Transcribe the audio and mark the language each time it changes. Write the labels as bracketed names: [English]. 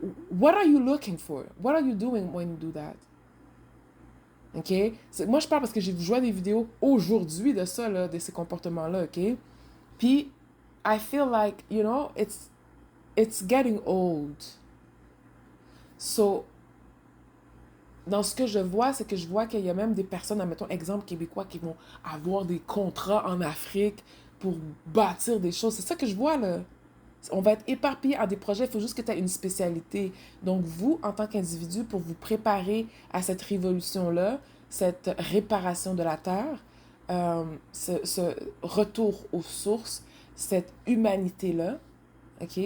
[English] What are you looking for? What are you doing when you do that? OK? [French] Moi, je parle parce que j'ai joué des vidéos aujourd'hui de ça, là, de ces comportements-là, OK? [English] Puis, I feel like, you know, it's getting old. [French] So, dans ce que je vois, c'est que je vois qu'il y a même des personnes, admettons, exemple québécois, qui vont avoir des contrats en Afrique pour bâtir des choses. C'est ça que je vois, là. On va être éparpillé à des projets, il faut juste que tu aies une spécialité. Donc, vous, en tant qu'individu, pour vous préparer à cette révolution-là, cette réparation de la Terre, ce retour aux sources, cette humanité-là, OK?